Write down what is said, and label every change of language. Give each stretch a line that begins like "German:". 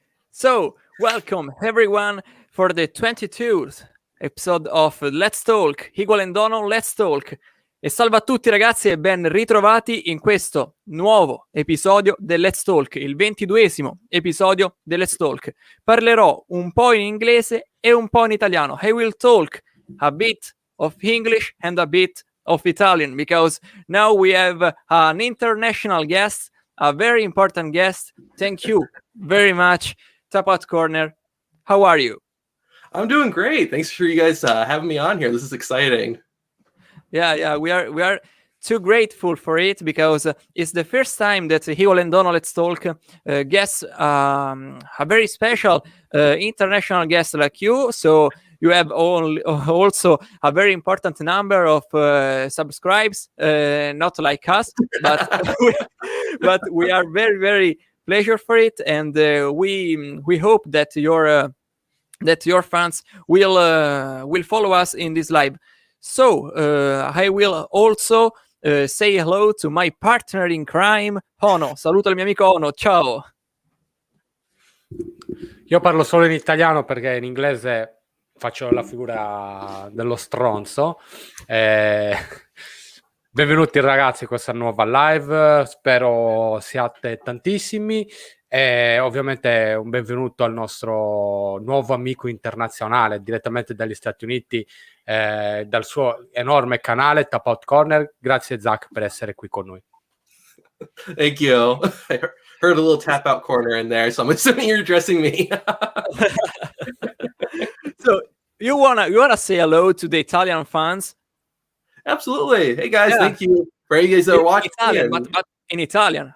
English: So, welcome everyone for the 22nd episode of Let's Talk. Higual and Dono, Let's Talk.
Italian: E salve a tutti ragazzi e ben ritrovati in questo nuovo episodio del Let's Talk, il 22esimo episodio del Let's Talk. Parlerò un po' in inglese e un po' in italiano.
English: I will talk a bit of English and a bit of Italian because now we have an international guest, a very important guest. Thank you very much, Top Out Corner. How are you? I'm doing great. Thanks for you guys having me on here. This is exciting. Yeah, we are too grateful for it because it's the first time that Higual and Dono Let's Talk gets a very special international guest like you. So you have also a very important number of subscribes, not like us, but we are very, very pleasure for it, and we hope that your fans will follow us in this live. So I will also say hello to my partner in crime, Ono.
Italian: Saluto il mio amico Ono, ciao. Io parlo solo in italiano perché in inglese faccio la figura dello stronzo. Benvenuti ragazzi a questa nuova live, spero siate tantissimi e ovviamente un benvenuto al nostro nuovo amico internazionale direttamente dagli Stati Uniti, dal suo enorme canale Top Out Corner. Grazie Zach per essere qui con noi.
English: Thank you. I heard a little tap out corner in there, so I'm assuming you're addressing me. So you wanna say hello to the Italian fans? Absolutely. Hey guys, Yeah. thank you for you guys that are watching. Italian, but in Italian.